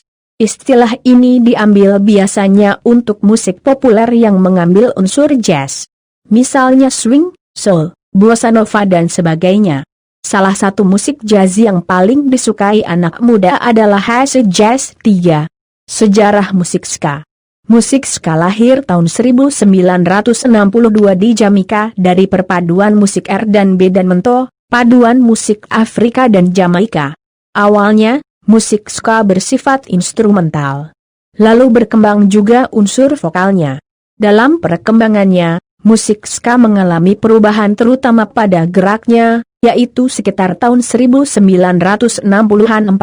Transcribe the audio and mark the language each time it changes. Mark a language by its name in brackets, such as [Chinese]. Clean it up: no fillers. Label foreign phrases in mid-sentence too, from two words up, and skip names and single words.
[Indonesian] Istilah ini diambil biasanya untuk musik populer yang mengambil unsur jazz. Misalnya swing, soul, bossa nova dan sebagainya. Salah satu musik jazz yang paling disukai anak muda adalah acid jazz. 3. Sejarah musik ska. Musik ska lahir tahun 1962 di Jamaika dari perpaduan musik R&B dan mento, paduan musik Afrika dan Jamaika. Awalnya, musik ska bersifat instrumental. Lalu berkembang juga unsur vokalnya. Dalam perkembangannya, musik ska mengalami perubahan terutama pada geraknya, yaitu sekitar tahun 1960-an.